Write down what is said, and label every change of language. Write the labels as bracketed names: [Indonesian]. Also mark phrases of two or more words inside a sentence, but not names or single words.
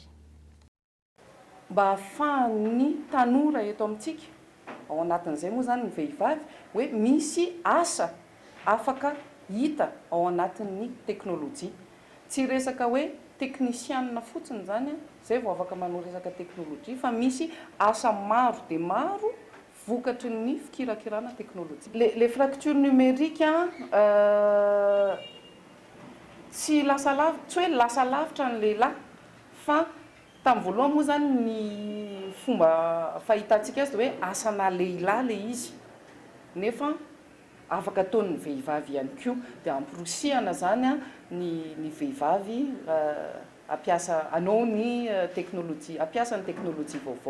[Malagasy] Mba ahafahan'ny tanora eto amintsika ao anatin'izay moa zany ny vehivavy hoe misy asa afaka hita ao anatin'ny teknôlôjia. Tsy resaka hoe teknisianina fotsiny zany zay vao afaka manao resaka teknôlôjia fa misy asa maro dia maro vokatry ny fikirakirana teknôlôjia. [French] Les fractures numériques [Malagasy] tsy lasa lavitra, tsy hoe lasa lavitra ny lehilahy fa tamin'ny voalohany moa zany ny fomba fahitantsika azy dia hoe asana lehilahy le izy nefa afaka ataon'ny vehivavy ihany koa dia amporosihana zany ny vehivavy ampiasa anao ny teknôlôjia, ampiasa ny teknôlôjia vaovao.